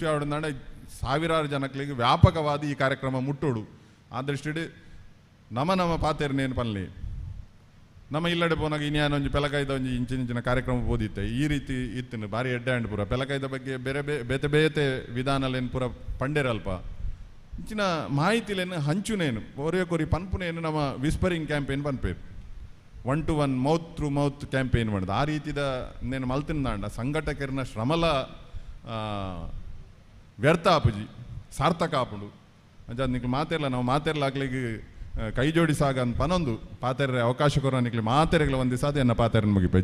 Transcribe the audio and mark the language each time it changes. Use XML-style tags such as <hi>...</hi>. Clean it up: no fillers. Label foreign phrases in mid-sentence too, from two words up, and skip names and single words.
<tcy>ಆವಡುಂದಾಂಡ ಸಾವಿರಾರು ಜನಕ್ಲಿಗೆ ವ್ಯಾಪಕವಾದ ಈ ಕಾರ್ಯಕ್ರಮ ಮುಟ್ಟೋಡು ಆ ದೃಷ್ಟಿಡು ನಮ್ಮ ಪಾತೆರ್ನೇನು ಪನ್ಲಿ ನಮ್ಮ ಇಲ್ಲಡೆ ಪೋನಾಗ ಇನ್ಯಾನೊಂಜಿ ಪೆಲಕಾಯ್ದ ಒಂಜಿ ಇಂಚಿನ ಕಾರ್ಯಕ್ರಮ ಓದಿತ್ತೆ ಈ ರೀತಿ ಇತ್ತು ಭಾರಿ ಎಡ್ಡೆ ಅಂಡ್ ಪೂರ ಪೆಲಕಾಯ್ದ ಬಗ್ಗೆ ಬೇರೆ ಬೇತೆ ವಿಧಾನಲೇನು ಪೂರ ಪಂಡೇರಲ್ಪ ಇಂಚಿನ ಮಾಹಿತಿಲೇನು ಹಂಚುನೇನು ಕೊರಿ ಪನ್ಪುನೇನು ನಮ್ಮ</tcy> <en>whispering campaign</en> <tcy>ಪನ್ಪೇರು 1-to-1</tcy> <en>mouth through mouth campaign</en> <tcy>ಮಾಡಿದ ಆ ರೀತಿದ ನೇನು ಮಲ್ತಿಂದಾಂಡ ಸಂಘಟಕರನ ಶ್ರಮಲ ವ್ಯರ್ಥ ಆಪುಜಿ ಸಾರ್ಥಕ ಆಪುಂಡು ಅಂಚಾದ ನಿಕ್ಲು ಮಾತೆರ್ಲ ನಾವು ಮಾತೆರ್ಲಾಗ್ಲಿಗೆ ಕೈ ಜೋಡಿಸಾಗ ಅಂತ ಪನೊಂದು ಪಾತೆರೆ ಅವಕಾಶ ಕೊರ ನಿಕ್ಲಿ ಮಾತೆರೆಗಳ ಒಂದು ದಿವಸ ಎನ್ನ ಪಾತೆರನ್ನು ಮುಗಿಪೆ.</tcy>